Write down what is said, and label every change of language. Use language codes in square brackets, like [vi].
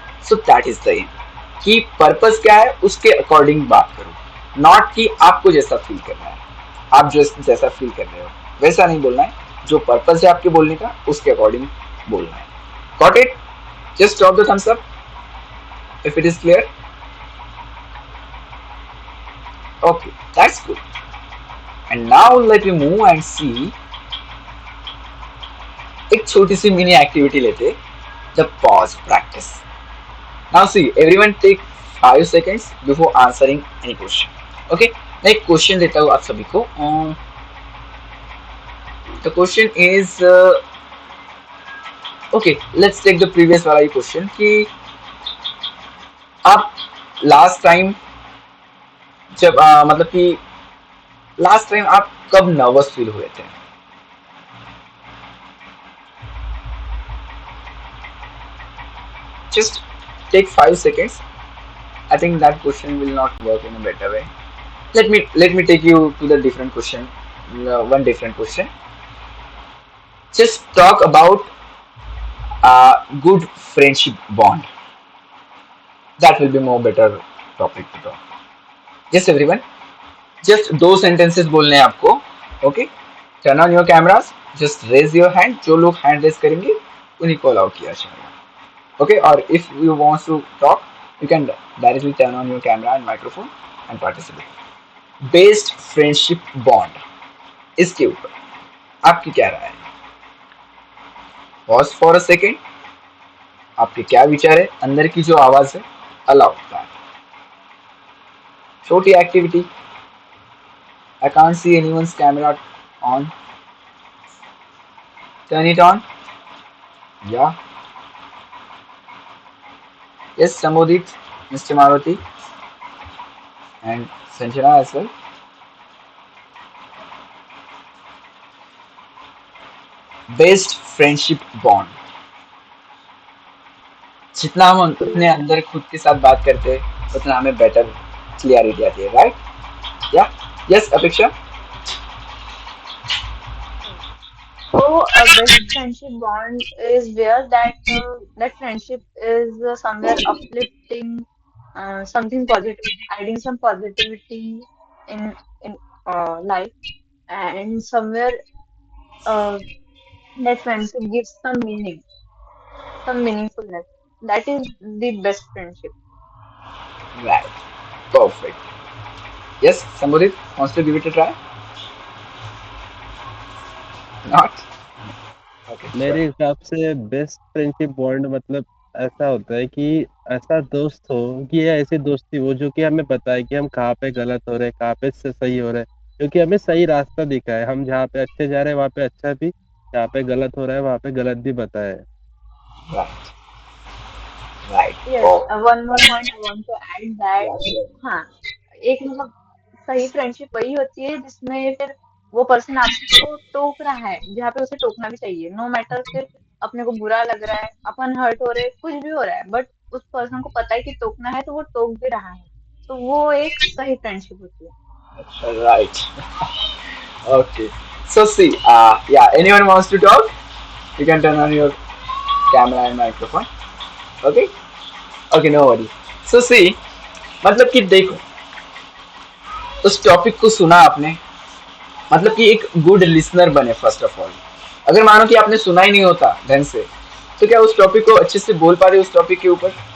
[en] so that is the aim [hi] कि purpose क्या है उसके अकॉर्डिंग बात करो, नॉट कि आपको जैसा फील करना है, आप जैसा फील कर रहे हो वैसा नहीं बोलना है, जो पर्पस है आपके बोलने का उसके अकॉर्डिंग बोलना है। [en] Got it? Just drop the thumbs up if it is clear. Okay, that's good. And now let me move and see, [hi] एक छोटी सी मिनी एक्टिविटी लेते, [en] the pause practice. Now see, everyone take 5 seconds before answering any question. [hi] Okay, मैं एक question देता हूँ आप सभी को। [en] The question is okay, let's take the previous [hi] वाला क्वेश्चन कि आप लास्ट टाइम जब मतलब कि लास्ट टाइम आप कब नर्वस फील हुए थे? [en] Just take 5 seconds. I think that question will not work in a better way. Let me take you to the different question. One different question. Just talk about good friendship bond. That will be more better topic to talk. Yes, everyone. Just 2 sentences [hi] बोलने हैं आपको. [en] Okay. Turn on your cameras. Just raise your hand. [hi] जो लोग hand raise करेंगे उन्हीं को allow किया जाएगा. [en] Okay. Or if you want to talk, you can directly turn on your camera and microphone and participate. Best friendship bond. [hi] इसके ऊपर आपकी क्या राय है? [en] Pause for a second. [hi] आपके क्या विचार है? अंदर की जो आवाज है [en] allow that. [hi] छोटी activity. [en] I can't see anyone's camera on. Turn it on. Yeah. Yes, Samodit, Mr. Maruti, and Sanjana as well. Best friendship bond. [hi] जितना हम अपने अंदर खुद के साथ बात करते हैं उतना हमें बेटर क्लियरिटी आती है, राइट? या यस अपेक्षा? [en] So a best friendship bond is where that friendship is somewhere uplifting, something positive, adding some positivity in life, and somewhere uh, that friendship gives some meaning, some meaningfulness. That is the best friendship. Right. Perfect. Yes, Samodit wants to give it a try? Not? Okay, [hi] मेरे [en] sure. [hi] हिसाब से best friendship bond मतलब ऐसा होता है कि ऐसा दोस्त हो कि ये ऐसी दोस्ती हो जो कि हमें बताए कि हम कहाँ पे गलत हो रहे हैं, कहाँ पे से सही हो रहे हैं, क्योंकि हमें सही रास्ता दिखाए, हम जहाँ पे अच्छे जा रहे हैं वहाँ पे अच्छा भी, जहाँ पे गलत हो रहा है वहाँ पे गलत भी बताए। [en] Right. Right. Yes, Oh. one more point I want to add that Yeah, sure. [hi] हाँ, एक मतलब सही फ्रेंडशिप वही होती है जिसमें फिर वो पर्सन आपको टोक रहा है जहाँ पे उसे टोकना भी चाहिए, [en] no matter [hi] फिर अपने को बुरा लग रहा है, अपन हर्ट हो रहे, कुछ भी हो रहा है, बट उस पर्सन को पता है कि टोकना है तो वो टोक भी रहा है, तो वो एक सही फ्रेंडशिप होती है। [en] Right. Okay. So see, yeah, anyone wants to talk? You can turn on your camera and microphone. Okay okay, no worry. So see, [hi] मतलब कि देखो, उस टॉपिक को सुना आपने, मतलब कि एक गुड लिसनर बने [en] First of all. [hi] अगर मानो कि आपने सुना ही नहीं होता ढंग से, तो क्या उस टॉपिक को अच्छे से बोल पाते उस टॉपिक के ऊपर?